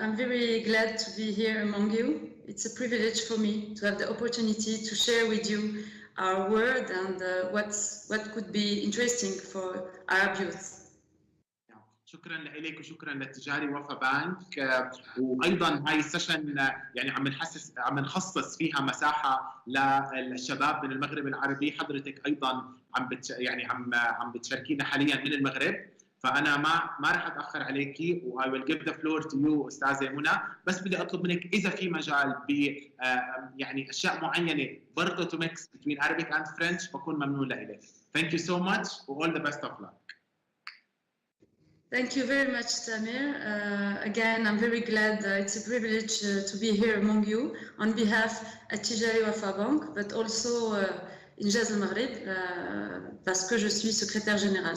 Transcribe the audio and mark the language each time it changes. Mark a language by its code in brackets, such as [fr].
[en] I'm very glad to be here among you. It's a privilege for me to have the opportunity to share with you our world and what could be interesting for Arab youth. [ar] شكرا لك وشكرا للتجاري وفا بانك. وايضا هاي السيشن يعني عم نخصص فيها مساحه للشباب من المغرب العربي. حضرتك ايضا عم بتشاركينا حاليا من المغرب، فانا ما راح اتاخر عليكي و [en] I will give the floor to you [ar] استاذه منى. بس بدي اطلب منك اذا في مجال ب يعني اشياء معينه برضه [en] to mix between Arabic and French [ar] بكون ممنون لك. [en] Thank you so much [ar] و [en] all the best of luck. Thank you very much, Tamir. Again, I'm very glad. It's a privilege to be here among you on behalf of Tijari Wafa Bank, but also INJAZ Al Maghrib, [fr] parce que je suis secrétaire générale.